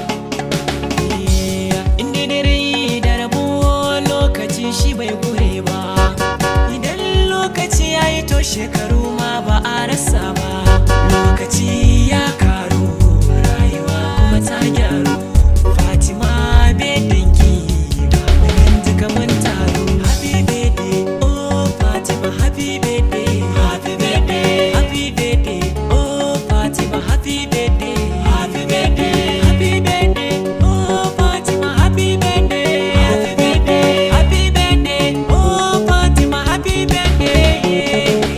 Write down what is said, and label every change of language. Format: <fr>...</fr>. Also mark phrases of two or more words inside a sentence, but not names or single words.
<ha>Eh, inda da rai da rabo, lokaci shi bai kure ba. Idan lokaci ya yi, to, shekaru ma ba a rasa ba. Lokaci ya karu, rayuwa kuma ta gyaru. Fatima, bedinki, ga mu nan duka mun taru.</ha> <en>Happy birthday, oh Fatima, happy birthday. Happy birthday, oh Fatima, happy birthday. Happy birthday, happy birthday, oh Fatima, happy birthday. Happy birthday, happy birthday, oh Fatima, happy birthday.</en>